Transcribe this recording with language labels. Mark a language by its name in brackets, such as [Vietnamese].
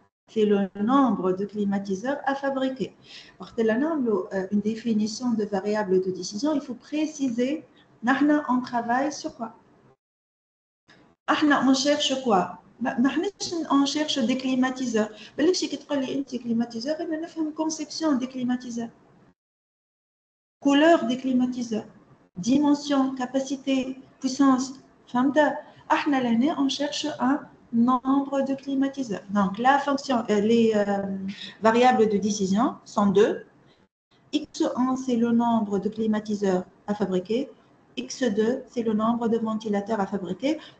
[French] C'est le nombre de climatiseurs à fabriquer. Pour une définition de variable de décision, il faut préciser, on travaille sur quoi? On cherche quoi? On cherche des climatiseurs. [Arabic] بالك شي كتقول لي انت climatiseur, انا نفهم [French] conception des climatiseurs. Couleur des climatiseurs, dimension, capacité, puissance. [Arabic] فهمت؟ احنا لهنا [French] on cherche un nombre de climatiseurs. Donc la fonction, les variables de décision sont deux. X1 c'est le nombre de climatiseurs à fabriquer. X2 c'est le nombre de ventilateurs à fabriquer.